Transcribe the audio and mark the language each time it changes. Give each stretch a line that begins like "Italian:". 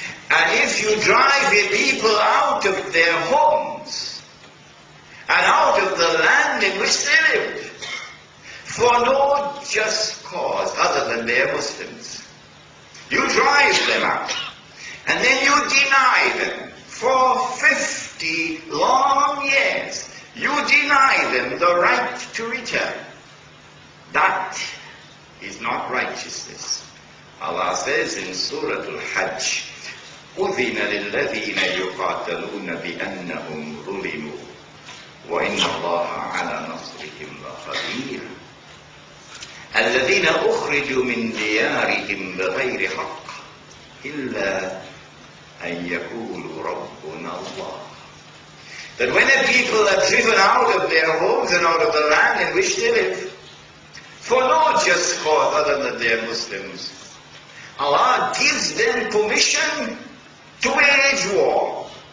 English: And if you drive the people out of their homes and out of the land in which they lived for no just cause other than they are Muslims, you drive them out, and then you deny them for 50 long years. You deny them the right to return. That is not righteousness. Allah says in Surah Al-Hajj,
Arabic: أُذِنَ لِلَّذِينَ يُقَاتَلُونَ بِأَنَّهُمْ ظُلِمُوا وَإِنَّ اللَّهَ عَلَى نَصْرِهِمْ لَقَدِيرٌ الذين أخرجوا من ديارهم بغير حق إلا أن يقولوا ربنا الله.
English: That when the people are driven out of their homes and out of the land in which they live, for no just cause other than they are Muslims, Allah gives them permission to wage war.